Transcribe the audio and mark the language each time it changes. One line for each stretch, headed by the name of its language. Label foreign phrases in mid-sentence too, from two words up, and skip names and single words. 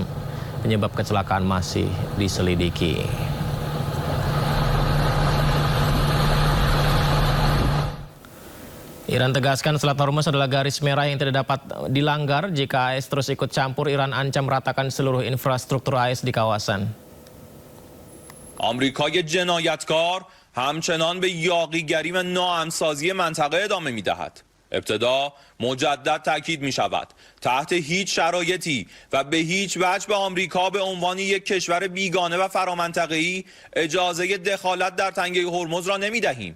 Indonesian: Penyebab kecelakaan masih diselidiki. Iran tegaskan Selat Hormuz adalah garis merah yang tidak dapat dilanggar. Jika AS terus ikut campur, Iran ancam meratakan seluruh infrastruktur AS di kawasan.
Persian: آمریکای جنایتکار همچنان به یاغیگری و ناامن‌سازی منطقه ادامه می‌دهد. ابتدا مجدد تاکید می‌شود تحت هیچ شرایطی و به هیچ وجه به آمریکا به عنوان یک کشور بیگانه و فرامنطقه‌ای اجازه دخالت در تنگه هرمز را نمی‌دهیم.